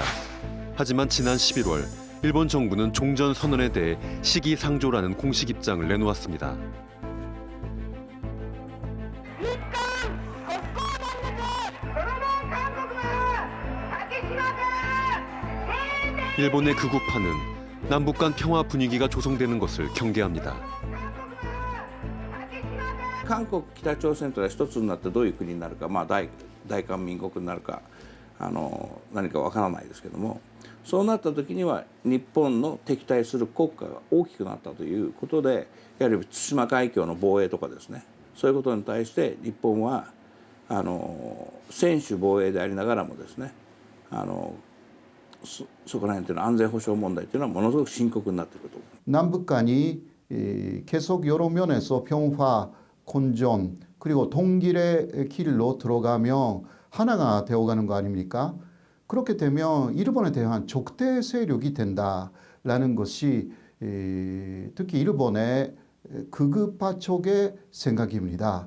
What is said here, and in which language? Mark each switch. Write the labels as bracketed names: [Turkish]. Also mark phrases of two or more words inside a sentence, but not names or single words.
[Korean] 하지만 지난 11월 일본 정부는 종전 선언에 대해 시기상조라는 공식 입장을 내놓았습니다. 일본의 극우파는 남북 간 평화 분위기가 조성되는 것을 경계합니다. [Japanese] 韓国、北朝鮮とが一つになってどういう国になるか、大韓民国になるか何かわからないですけども、そうなった時には日本の敵対する国家が大きくなったということで、やはり対馬海峡の防衛とかですね、そういうことに対して日本は専守防衛でありながらもですね、そこら辺というのは安全保障問題というのはものすごく深刻になってくると。 [Korean] 남북 간이 계속 여러 면에서 평화, 공존 그리고 통일의 길로 들어가며 하나가 되어가는 거 아닙니까? 그렇게 되면 일본에 대한 적대 세력이 된다라는 것이 특히 일본의 극우파 쪽의 생각입니다.